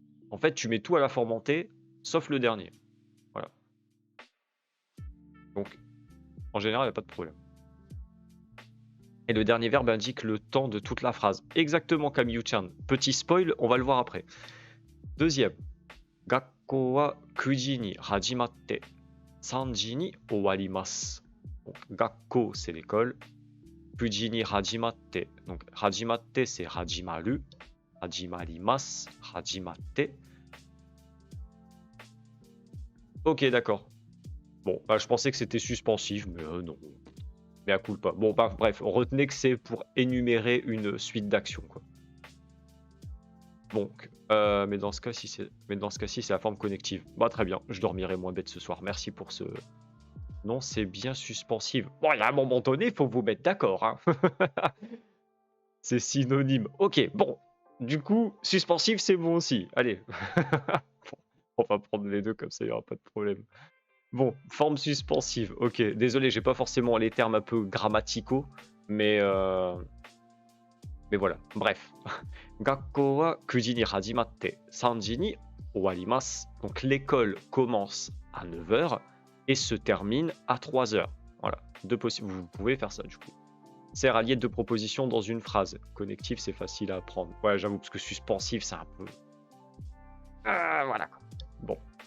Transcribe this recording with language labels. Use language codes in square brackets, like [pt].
[fr] En fait, tu mets tout à la forme en T, sauf le dernier. Voilà. Donc, en général, il n'y a pas de problème. Et le dernier verbe indique le temps de toute la phrase. Exactement, Camille-chan. Petit spoil, on va le voir après. Deuxième. [ja] Gakko wa 9 時に始まって 3 時に終わります。 [fr] Donc, gakko, c'est l'école. [ja] 9 時に始まって. [fr] Donc, 始まって, c'est 始まる. [ja] 始まります.始まって. [fr] Ok, d'accord. Bon, bah, je pensais que c'était suspensif, mais non. Mais à coup pas. Bon, bah, bref, retenez que c'est pour énumérer une suite d'actions, quoi. Donc, mais dans ce cas-ci, c'est la forme connective. Bah, très bien, je dormirai moins bête ce soir. Merci pour ce... Non, c'est bien suspensive. Bon, il y a un moment donné, il faut vous mettre d'accord, hein. C'est synonyme. Ok, bon. Du coup, suspensive, c'est bon aussi. Allez. On va prendre les deux, comme ça, il n'y aura pas de problème. Bon, forme suspensive. Ok, désolé, j'ai pas forcément les termes un peu grammaticaux, mais voilà. Bref. [ja] Gakko wa 9 時に始まって3時に終わります. [fr] Donc l'école commence à 9 heures et se termine à 3 heures. Voilà, deux possibles. Vous pouvez faire ça du coup. Sert à lier deux propositions dans une phrase. Connectif, c'est facile à apprendre. Ouais, j'avoue, parce que suspensif, c'est un peu... voilà. Bon.